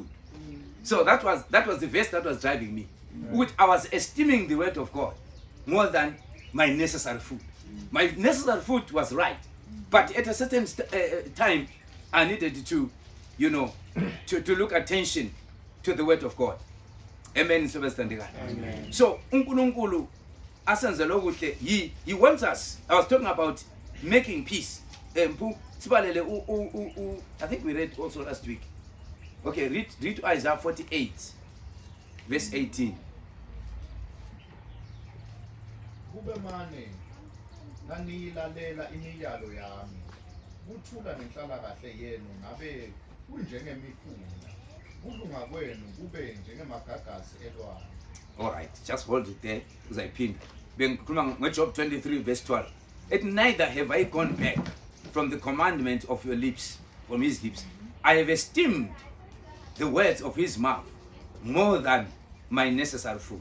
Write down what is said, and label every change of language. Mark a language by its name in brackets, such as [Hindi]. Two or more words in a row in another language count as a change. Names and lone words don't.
[English] So that was the verse that was driving me. Which I was esteeming the word of God more than my necessary food. My necessary food was right, but at a certain time, I needed to, you know, to look attention to the word of God. Amen. Amen. So, [North Ndebele] uNkulunkulu asenzela ukuthi [English] he wants us. I was talking about making peace. I think we read also last week. Okay, read Isaiah 48, verse 18. [North Ndebele] Kube mane naniyilalela imiyalo yami kuthula nenhlalakahle yenu ngabe kunjengemifula kulunga kwenu kube njengemagagasi elwandle. [English] All right, just hold it there as I pin. Job 23 verse 12. It neither have I gone back from the commandment of your lips, from his lips. I have esteemed the words of his mouth more than my necessary food.